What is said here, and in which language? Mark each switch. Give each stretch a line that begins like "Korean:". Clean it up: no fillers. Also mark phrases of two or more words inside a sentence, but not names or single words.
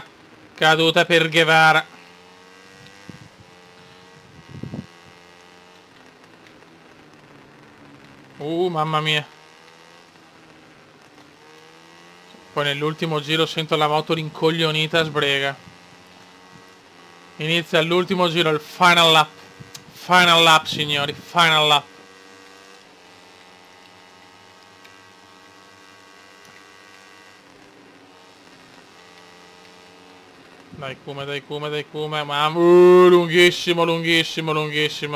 Italian: Caduta per Guevara. Mamma mia. Poi nell'ultimo giro sento la moto rincoglionita, sbrega. Inizia l'ultimo giro, il
English: final lap. Final lap,
Italian: signori,
English: final lap.
Italian: Dai Kuma, dai Kuma, dai Kuma. Lunghissimo, lunghissimo, lunghissimo.